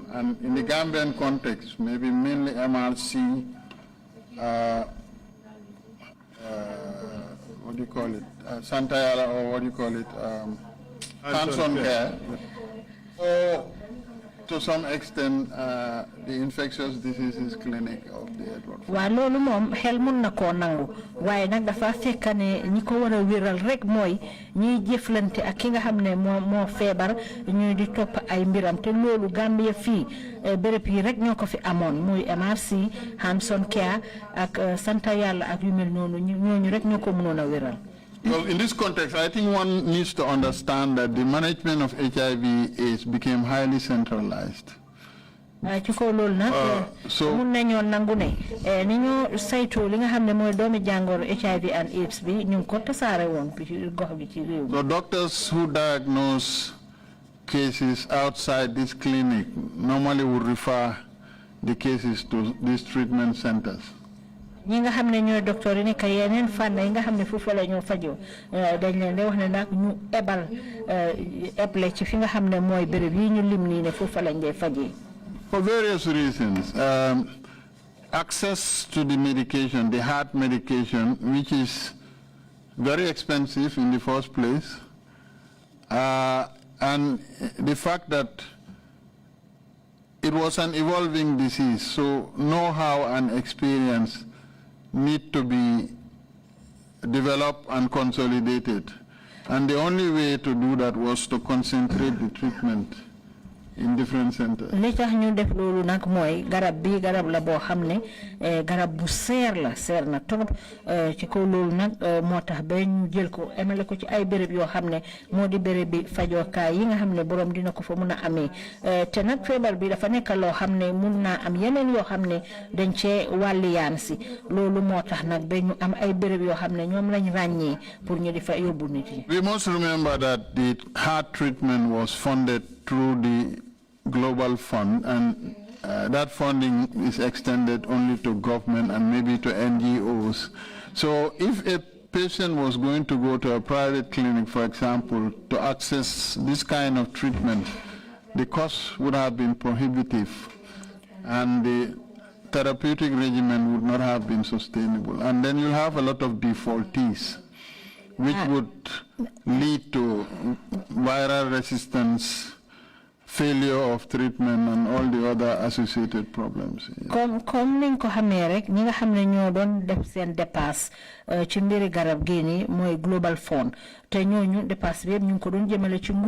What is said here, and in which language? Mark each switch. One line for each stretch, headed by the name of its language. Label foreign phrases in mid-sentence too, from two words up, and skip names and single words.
English: And in the Gambian context, maybe mainly MRC, what do you call it, Santayala, or what do you call it, hands-on care, or to some extent the infectious diseases clinic of the Edward.
Wolof: Wa lolu mom xel mun na ko nangu waye nak dafa fekk ne ñi ko wara wéral rek moy ñi jëflante ak ki nga xamne mo febar ñuy di top ay mbiram te lolu Gambia fi béréb yi rek ñoko fi amone muy MRC Hanson Care ak Santa Yalla ak yu mel nonu ñoñu rek ñoko mënon a wéral.
English: Well, in this context, I think one needs to understand that the management of HIV/AIDS became highly centralized. So, doctors who diagnose cases outside this clinic normally would refer the cases to these treatment centers.
Wolof: ñi nga xamne ñoy docteur yi nek yeneen fan yi nga xamne fofu la ñoo fajo dañ leen di wax ne nak ñu ebal eble ci fi nga xamne moy bërepp yi ñu lim ni ne fofu lañ dé fajé.
English: For various reasons, access to the medication, the heart medication, which is very expensive in the first place, and the fact that it was an evolving disease, so know-how and experience need to be developed and consolidated. And the only way to do that was to concentrate the treatment in different centers.
Wolof: Li tax ñu def lolu nak moy garab bi garab la bo xamne garab bu seer na trop ci ko lolu nak motax ba ñu jël ko emale ko ci ay béréb yo xamne modi béréb bi fajo kay yi nga xamne borom dina ko fa mëna amé té nak febar bi dafa nek lo xamne mëna am yeneen yo xamne dañ ci waliyaan ci lolu motax nak ba ñu am ay béréb yo xamne ñom lañ ragné pour ñu di fa yobbu nit yi.
English: We must remember that the heart treatment was funded through the Global Fund, and that funding is extended only to government and maybe to NGOs. So if a patient was going to go to a private clinic, for example, to access this kind of treatment, the cost would have been prohibitive and the therapeutic regimen would not have been sustainable. And then you'll have a lot of defaultees, which would lead to viral resistance, failure of treatment, and all the other associated problems.
Wolof: Comme niñ ko xamé rek ñi nga xamné ñoo doon def seen dépasse ci mbiri garab gi ni moy Global Fund te ñooñu dépasse bi ñu ko doon jëmele ci nguur